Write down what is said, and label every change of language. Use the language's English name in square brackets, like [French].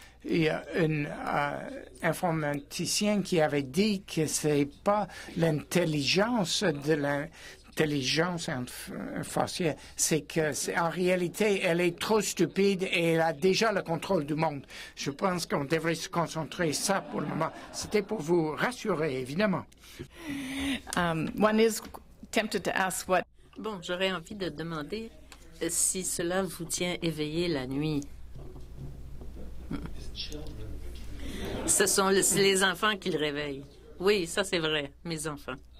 [French] Il y a un informaticien qui avait dit que ce n'est pas l'intelligence de l'intelligence artificielle, c'est que en réalité, elle est trop stupide et elle a déjà le contrôle du monde. Je pense qu'on devrait se concentrer sur ça pour le moment. C'était pour vous rassurer, évidemment. [English] One is tempted to ask what. [French] Bon, j'aurais envie de demander si cela vous tient éveillé la nuit. Ce sont les enfants qui le réveillent. Oui, ça c'est vrai, mes enfants.